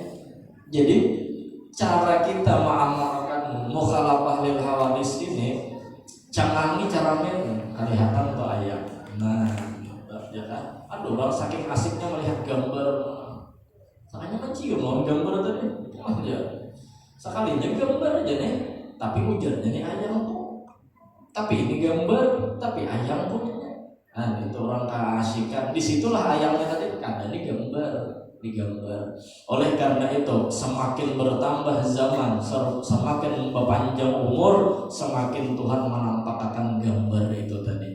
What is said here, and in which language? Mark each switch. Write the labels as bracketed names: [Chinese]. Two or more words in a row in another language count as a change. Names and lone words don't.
[Indonesian] Jadi cara kita mengamalkan [Arabic] مخالفة للحوادث [Indonesian] ini cangangi caranya kelihatan tuh ayat. Nah ya kan? [Banjar] Aduh orang saking asiknya melihat gambar, sakanya mencium loh gambar tadi, aja. Sekalinya gambar aja nih, tapi ujarnya nih ayang tuh. Tapi ini gambar, tapi ayang punya. [Indonesian] Nah itu orang keasikan. Disitulah ayangnya tadi karena ini gambar, digambar. Oleh karena itu semakin bertambah zaman, semakin berpanjang umur, semakin Tuhan menampakkan gambar itu tadi.